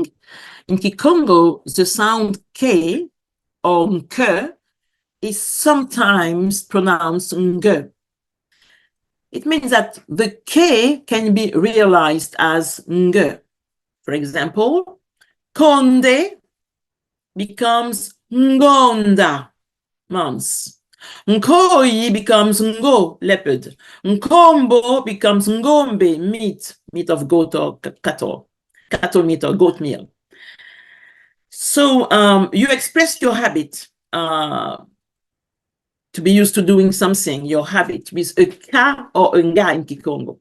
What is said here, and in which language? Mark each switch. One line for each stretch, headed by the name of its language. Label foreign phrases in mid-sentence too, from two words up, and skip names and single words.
English: In Kikongo, the sound K or Nke is sometimes pronounced Nge. It means that the K can be realized as Nge. For example, Konde becomes Ngonda, mouse. Nkoi becomes Ngo, leopard. Nkombo becomes Ngombe, meat of goat or cattle meat or goat meal. So you express your habit to be used to doing something, your habit, with a ka or a nga in Kikongo.